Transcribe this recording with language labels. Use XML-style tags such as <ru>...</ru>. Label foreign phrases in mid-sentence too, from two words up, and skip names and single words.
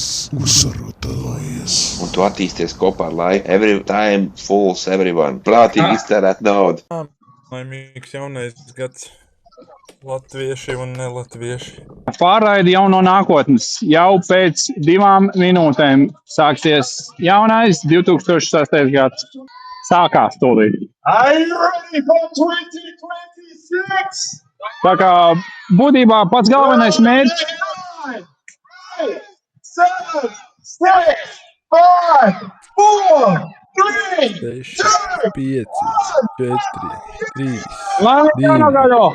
<lv>Un tu attīsties kopā ar laiku.</lv> <en>Every time fools everyone.</en> <lv>Prātīgi iztērēt naudu. Laimīgs jaunais gads latvieši un nelatvieši. Pārraidi jau no nākotnes. Jau pēc 2 minūtēm sāksies jaunais 2006. gads. Sākās tūlīt.</lv> <en>Are you ready for 2026?</en> <lv>Tā kā būtībā pats galvenais mērķis 9, 8, 7, 6, 5, 4, 3, 6, 5, 4, 3, laimīgu jauno gadu!</lv>